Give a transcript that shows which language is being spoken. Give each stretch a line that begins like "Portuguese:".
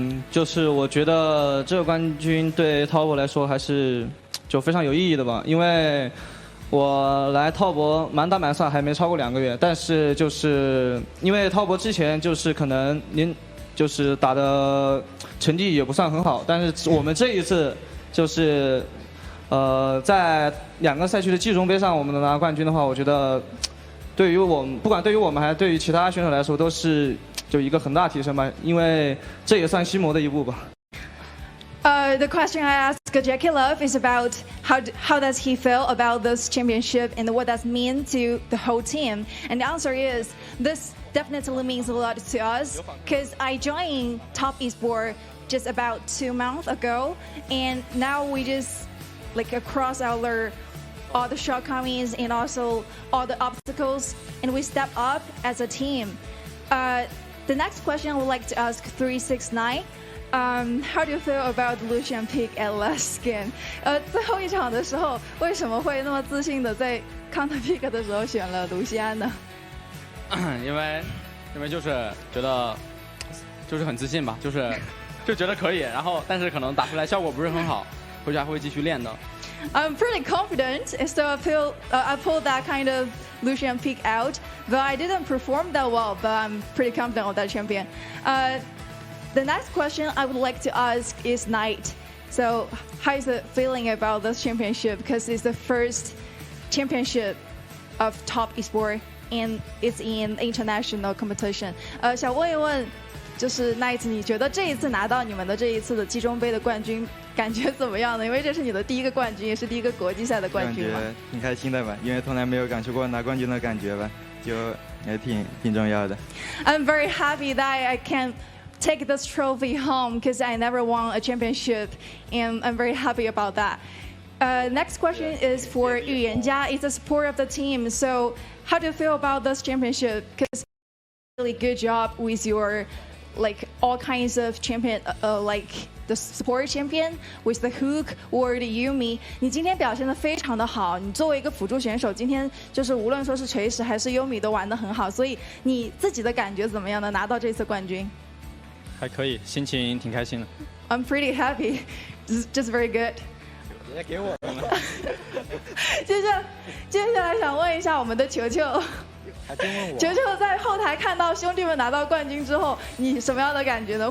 Chinese: 就是我觉得这个冠军对滔博来说还是就非常有意义的吧，因为 我来滔博满打满算还没超过2个月，但是就是因为滔博之前就是可能就是打的成绩也不算很好，但是我们这一次就是在2个赛区的季中杯上我们能拿冠军的话，我觉得对于我们不管对于我们还是对于其他选手来说都是就一个很大提升吧，因为这也算心魔的一步吧。
English: The question I asked JackeyLove is about how does he feel about this championship and what does it mean to the whole team. And the answer is this definitely means a lot to us because I joined Top Esports just about 2 months ago, and now we just like across all the shortcomings and also all the obstacles, and we step up as a team. The next question I would like to ask 369. How do you feel about Lucian pick at last skin?
Chinese: 最后一场的时候，为什么会那么自信的在 counter pick 的时候选了卢锡安呢？因为就是觉得就是很自信吧，就觉得可以，然后但是可能打出来效果不是很好，回去还会继续练的。
English: I'm pretty confident, so I pulled that kind of Lucian pick out, but I didn't perform that well. But I'm pretty confident of that champion. The next question I would like to ask is Knight. So how is it feeling about this championship? Because it's the first championship of Top Esports and it's in international competition.
Chinese: 想问一问，就是 Knight， 你觉得这一次拿到你们的这一次的季中杯的冠军，感觉怎么样呢？因为这是你的第一个冠军，也是第一个国际赛的冠军嘛。感觉挺开心的吧，因为从来没有感受过拿冠军的感觉吧，就也挺重要的。
English: I'm very happy that I can take this trophy home because I never won a championship, and I'm very happy about that. Next question is for yuyanjia. It's a support of the team. So how do you feel about this championship? Because really good job with your like all kinds of champion, like the support champion with the hook or the Yumi.
Chinese: 你今天表现得非常的好，你作为一个辅助选手，今天就是无论说是锤石还是Yumi都玩得很好，所以你自己的感觉怎么样呢？拿到这次冠军？还可以，心情挺开心的。
English: I'm pretty happy, just very good.
Chinese: 别给我们。接下来想问一下我们的球球。球球在后台看到兄弟们拿到冠军之后，你什么样的感觉呢？